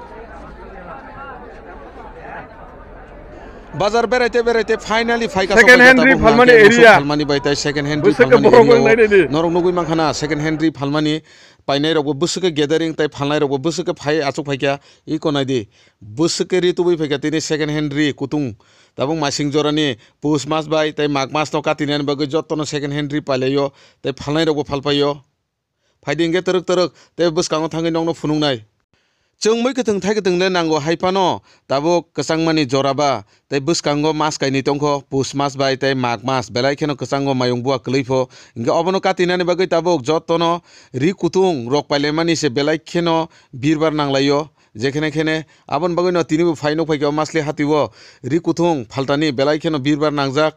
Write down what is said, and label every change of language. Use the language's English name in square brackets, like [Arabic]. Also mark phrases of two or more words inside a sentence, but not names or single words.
[Kok Borok] Bazar berete finally faika second hand Phalmani area Phalmani baitai [English] second hand [Kok Borok] Phalmani norong nugui mangkhana [English] second hand [Kok Borok] Phalmani painai rok busuke gathering tai phalnai rok busuke phai achuk phaikya I konai di busuke ri tubui phaikya tini [English] second hand [Kok Borok] kutung tabung masing jorani push mas bai tai mag mas no katinian bagai jottono [English] second hand [Kok Borok] pailayo tai phalnai rok phalpayo phaidingge teruk tai buskango thangai nongno phunungnai Chung moi ketung thai ketung le nango haipano tabo kesangmani joraba tai buskango mas kaini tongkho pus mas bai tai mag mas belai kheno kesango mayung bua kleifo inge obono katinani bagai tabo jottono ri kutung rok pailemani se belai kheno birbar nanglayo jekhene khene abon bagai no tinibu phaino phaikyo masli hatiwo ri kutung phaltani belai kheno birbar nangjak